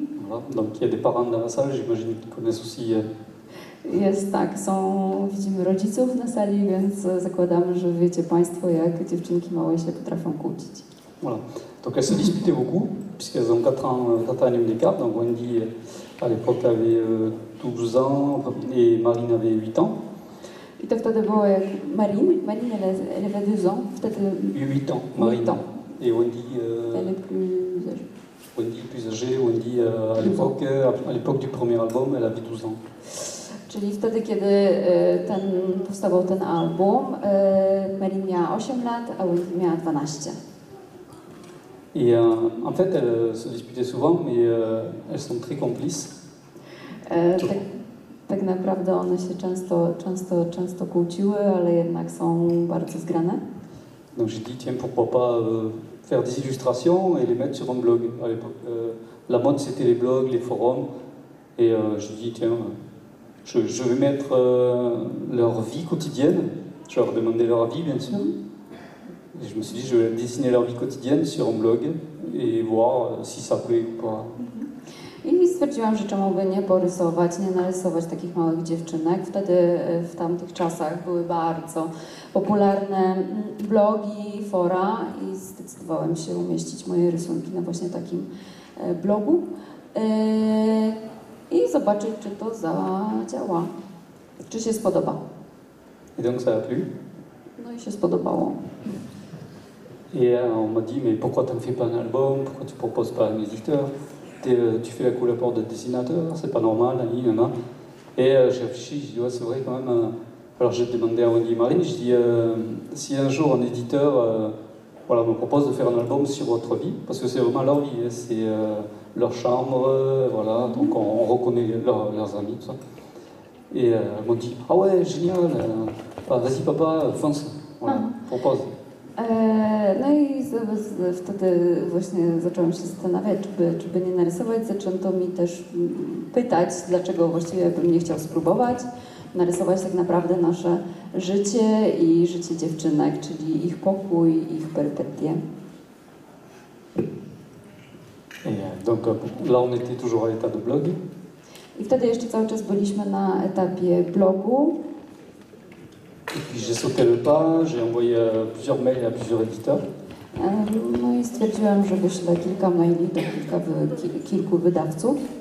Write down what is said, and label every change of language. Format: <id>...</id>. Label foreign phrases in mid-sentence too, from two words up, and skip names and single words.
<fr>Voilà. Donc il y a des parents dans la salle, j'imagine qu'ils connaissent aussi.</fr> <pl>Jest tak, widzimy rodziców na sali, więc zakładamy, że wiecie Państwo, jak dziewczynki małe się potrafią kłócić.</pl> <fr>Voilà. Donc elles se disputaient beaucoup, puisqu'elles ont 4 ans d'écart. Donc Wendy, à l'époque, avait 12 ans et Marine avait 8 ans.</fr> <pl>I to wtedy było jak Marine</pl> <fr>elle avait 2 ans,</fr> <pl>wtedy</pl> <fr>8 ans, Marine. 8 ans. Et Wendy, Elle est plus âgée. Wendy plus âgée, Wendy à l'époque du premier album, elle avait 12 ans.</fr> <pl>Czyli wtedy, kiedy powstawał ten album, Marine miała 8 lat, a Wendy miała 12.</pl> <fr>Et en fait, elles se disputaient souvent, mais elles sont très complices.</fr> <pl>Tak naprawdę one się często kłóciły, ale jednak są bardzo zgrane.</pl> <fr>Donc j'ai dit, tiens, pourquoi pas faire des illustrations et les mettre sur un blog. À l'époque, la mode, c'était les blogs, les forums. Et j'ai dit, tiens, je vais mettre leur vie quotidienne. Je leur demandais leur avis, bien sûr. Et je me suis dit, je vais dessiner leur vie quotidienne sur un blog et voir si ça plaît ou pas.</fr> <pl>I stwierdziłam, że czemu by nie porysować, nie narysować takich małych dziewczynek. Wtedy w tamtych czasach były bardzo popularne blogi, fora i zdecydowałem się umieścić moje rysunki na właśnie takim blogu i zobaczyć, czy to zadziała, czy się spodoba.</pl> <fr>Et donc ça a plu.</fr> <pl>No i się spodobało.</pl> <fr>Et on m'a dit, mais pourquoi tu ne fais pas un album? Pourquoi tu ne proposes pas un éditeur? Tu fais la couleur de dessinateur, c'est pas normal, nanana. Et j'ai réfléchi, j'ai dit, ouais, c'est vrai quand même. Alors j'ai demandé à Wendy et Marine, j'ai dit, si un jour un éditeur voilà, me propose de faire un album sur votre vie, parce que c'est vraiment leur vie, hein, c'est leur chambre, voilà, donc on reconnaît leurs amis, tout ça. Et elles m'ont dit, ah ouais, génial, vas-y papa, fonce, voilà, propose.</fr> <pl>No i wtedy właśnie zaczęłam się zastanawiać, czy by nie narysować. Zaczęto mi też pytać, dlaczego właściwie bym nie chciał spróbować narysować tak naprawdę nasze życie i życie dziewczynek, czyli ich pokój, ich perypetie.</pl> <fr>Et donc là on était toujours à l'état de blog.</fr> <pl>I wtedy jeszcze cały czas byliśmy na etapie blogu.</pl> <fr>Et puis j'ai sauté le pas, j'ai envoyé plusieurs mails à plusieurs éditeurs.</fr> <pl>No i stwierdziłam, że wyślę kilka maili do kilku wydawców.</pl>